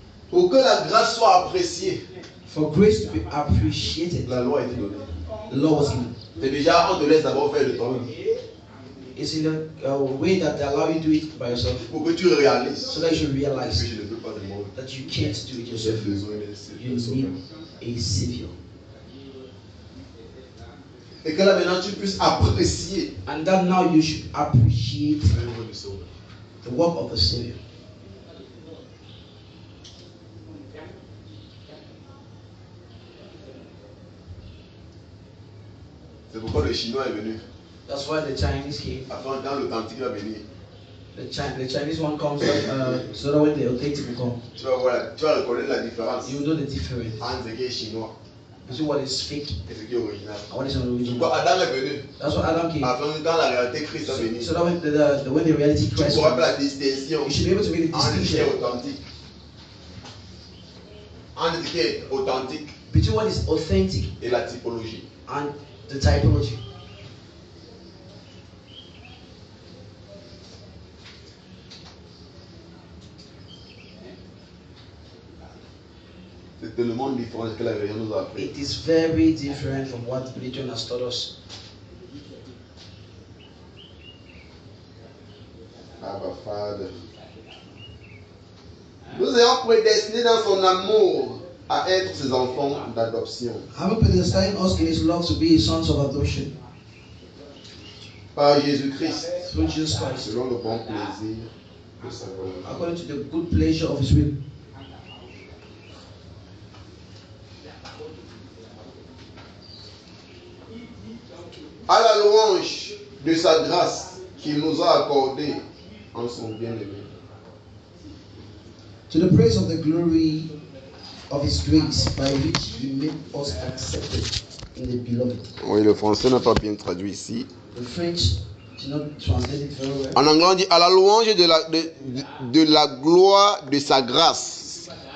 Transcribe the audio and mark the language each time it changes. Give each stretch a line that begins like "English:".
French: Pour que la grâce soit appréciée,
English: For grace to be appreciated,
French: la loi a été donnée.
English: the law was given.
French: C'est déjà, on te laisse d'abord faire de toi-même.
English: It's in a way that they allow you to do it by yourself,
French: Pour que tu réalises
English: so that you should
French: que
English: realize
French: je ne peux pas de moi.
English: that you can't do it
French: J'ai
English: yourself.
French: besoin
English: You
French: de
English: need a savior,
French: Et que là maintenant tu puisses apprécier
English: and that now you should appreciate
French: l'œuvre du Sauveur.
English: the work of the savior.
French: C'est pourquoi le Chinois est venu.
English: That's why the Chinese came.
French: Afin quand l'authentique va venir,
English: The Chinese one comes so that when the authentic will come,
French: tu vas reconnaître la différence
English: you know the difference
French: entre ce qui est chinois
English: between what is fake
French: et ce qui est original.
English: and what is original.
French: Pourquoi Adam est venu?
English: That's why Adam came.
French: Afin que quand la réalité Christ va venir,
English: So that when the reality
French: tu
English: Christ
French: pourras faire
English: comes,
French: la distinction
English: you should be able to make the
French: entre ce qui est
English: distinction
French: authentique. Entre ce qui est authentique
English: between what is authentic
French: et la typologie.
English: and the typology.
French: tellement différent de ce que la religion nous a appris.
English: It is very different from what religion has taught us. Abba Father.
French: Nous ayons prédestiné dans son amour à être ses enfants d'adoption.
English: Having predestined us in His love to be His sons of adoption.
French: Par Jésus-Christ.
English: Through Jesus Christ.
French: Selon le bon plaisir de sa volonté.
English: According to the good pleasure of His will.
French: À la louange de sa grâce qu'il nous a accordée en son bien-aimé.
English: To the praise of the glory of His grace by which He made us accepted in the beloved.
French: Oui, le français n'a pas bien traduit ici.
English: The French did not translate it very well.
French: En anglais, on dit à la louange de la gloire de sa grâce.